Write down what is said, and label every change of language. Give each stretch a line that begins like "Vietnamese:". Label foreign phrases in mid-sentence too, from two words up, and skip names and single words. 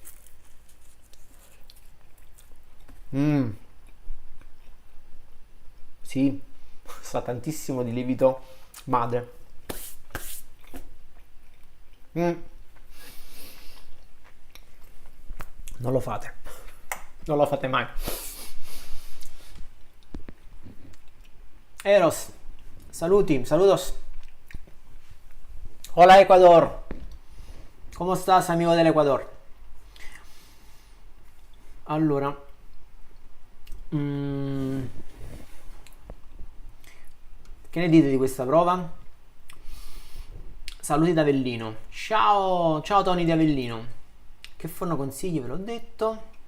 Italian: Sì, sa tantissimo di lievito madre. Non lo fate. Non lo fate mai. Eros,
Spanish: saludos. Hola Ecuador. ¿Cómo estás, amigo del Ecuador?
Italian: Allora, che ne dite di questa prova? Saluti da Avellino. Ciao Tony di Avellino. Che forno consigli? Ve l'ho detto.